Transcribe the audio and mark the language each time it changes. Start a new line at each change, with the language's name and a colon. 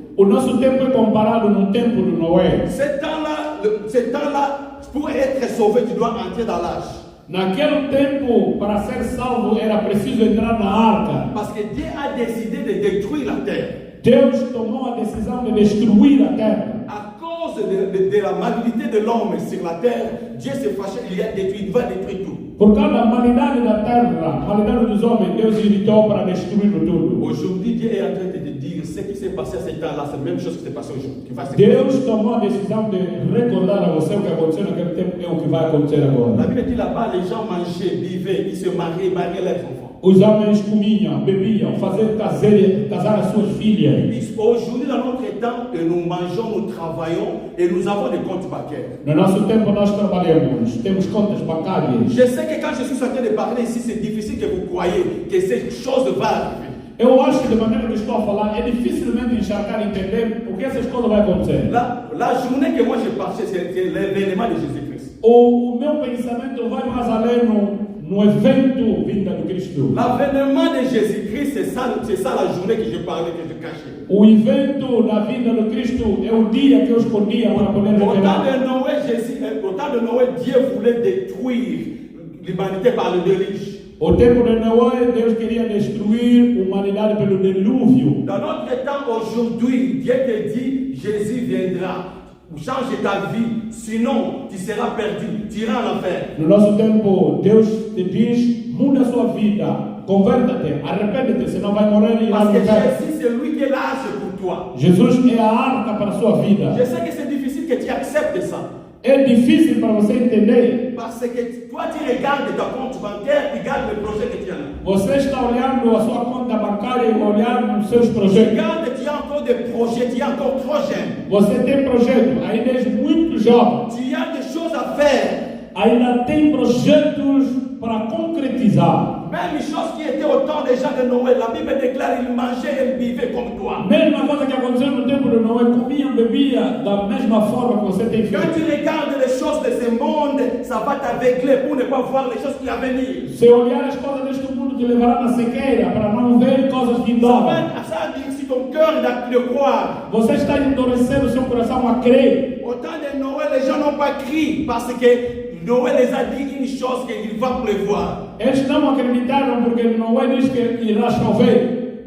Portuguese: O nosso tempo é comparado no tempo de Noé.
French: Ce temps-là, pour être sauvé, tu dois entrer dans l'arche.
Portuguese: Naquele tempo, para ser salvo, era preciso entrar na arca.
French: Parce que Dieu a décidé de détruire la terre.
Portuguese: Deus tomou a decisão de destruir a terra.
French: À cause de la malhonnêteté de l'homme sur la terre, Dieu s'est fâché, il a détruit, il va détruire tout.
Portuguese: Por causa da malidade da terra, a malidade dos homens, Deus irritou para destruir tudo.
French: Aujourd'hui, Dieu est en train de te dire ce qui s'est passé à ce temps-là, c'est la même chose qui s'est passé aujourd'hui.
Portuguese: Deus tomou a decisão de recordar a você o que aconteceu naquele tempo é o que vai acontecer agora.
French: La Bible dit là-bas, les gens mangeaient, vivaient, ils se mariaient leurs enfants.
Portuguese: Os homens comiam, bebiam, faziam casar as suas filhas.
French: Aujourd'hui, dans notre temps, nous mangeons, nous travaillons et nous avons des comptes bancaires.
Portuguese: No nosso tempo nós trabalhamos, temos contas bancárias.
French: Je sais que quand je suis en train de parler ici, c'est difficile que vous croyez que cette chose va arriver.
Portuguese: Eu acho que de maneira que estou a falar, é dificilmente enxergar e entender porque essas coisas vão acontecer.
French: La journée que moi j'ai passé, c'est l'événement de Jésus-Christ.
Portuguese: O meu pensamento vai mais além no evento vinda do Cristo.
French: L'avènement de Jésus-Christ, c'est ça la journée que je parlais, que je cachais.
Portuguese: O evento da vinda do Cristo é o dia que eu escondia para poder revelar.
French: Au temps de Noé, Dieu voulait détruire l'humanité par le déluge.
Portuguese: O tempo de Noé, Deus queria destruir a humanidade pelo dilúvio.
French: Dans notre temps aujourd'hui, Dieu te dit, Jésus viendra. Change ta vie, sinon tu seras perdu, tu iras en enfer.
Portuguese: No nosso tempo, Deus te diz, muda a sua vida, converta-te, arrepende-te, senão vai morrer e
French: Parce
Portuguese: vai
French: que
Portuguese: morrer.
French: Jésus, c'est lui qui est l'arche pour toi.
Portuguese: Jesus é a arca para a sua vida.
French: Je sais que c'est difficile que tu acceptes ça.
Portuguese: É difícil para você entender.
French: Parce que toi, tu regardes ta compte bancaire, tu regardes le projet que tu as.
Portuguese: Você está olhando a sua conta bancária e olhando os seus
French: Tu
Portuguese: projetos.
French: regardes, tu as encore des projets, tu es encore trop jeune.
Portuguese: Você tem projeto, ainda és muito jovem.
French: Tu as des choses à faire.
Portuguese: Ainda tem projetos para concretizar.
French: Même chose qui était au temps des gens de Noé, la Bible déclare qu'ils mangeaient et vivaient comme toi.
Portuguese: Mesma coisa que aconteceu no tempo de Noé, comiam, bebiam da mesma forma que você tem
French: Quand
Portuguese: feito.
French: tu regardes les choses de ce monde, ça va t'aveugler pour ne pas voir les choses qui vont venir.
Portuguese: Se olhar as coisas deste mundo te levará na cegueira para não ver coisas vindouras.
French: Ça veut dire si ton cœur n'a de croire.
Portuguese: Você está endurecendo o seu coração a crer.
French: Au temps de Noé, les gens n'ont pas crié parce que Noé les a dit une chose qu'il va pleuvoir.
Portuguese: Eles não acreditaram porque Noé diz que irá chover.